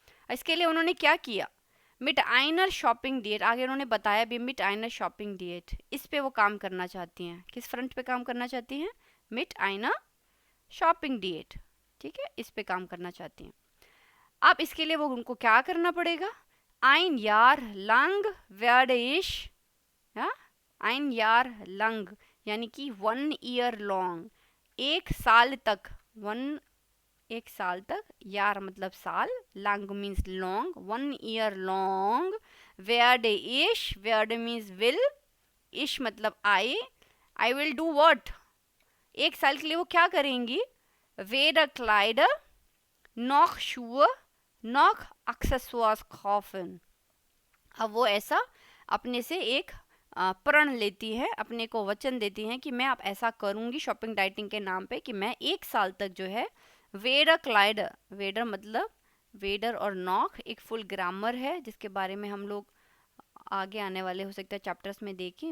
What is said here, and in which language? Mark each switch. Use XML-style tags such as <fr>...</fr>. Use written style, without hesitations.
<hi>इसके लिए उन्होंने क्या किया?</hi> <de>मिट आइनर शॉपिंग डिएट,</de> <hi>आगे उन्होंने बताया भी, मिट आइनर शॉपिंग डिएट, इस पे वो काम करना चाहती हैं। किस फ्रंट पे काम करना चाहती हैं?</hi> <de>मिट आइनर शॉपिंग डिएट,</de> <hi>ठीक है, इस पे काम करना चाहती हैं। अब इसके लिए वो उनको क्या करना पड़ेगा?</hi> <de>ein Jahr lang werde ich, ja, ein Jahr lang</de> <hi>यानी कि</hi> <en>1 year long,</en> <hi>एक साल तक, एक साल तक, यार मतलब साल,</hi> <en>lang means long, 1 year long</en> <de>werde ich,</de> <en>werde means will,</en> <hi>ich मतलब</hi> <en>I will do what,</en> <hi>एक साल के लिए वो क्या करेंगी?</hi> <de>weder Kleider noch Schuhe noch Accessoires kaufen।</de> <hi>अब वो ऐसा अपने से एक प्रण लेती है, अपने को वचन देती हैं कि मैं अब ऐसा करूंगी शॉपिंग डाइटिंग के नाम पे कि मैं एक साल तक जो है वेडर क्लाइडर, वेडर मतलब वेडर और नॉक एक फुल ग्रामर है जिसके बारे में हम लोग आगे आने वाले हो सकता है चैप्टर्स में देखें।</hi>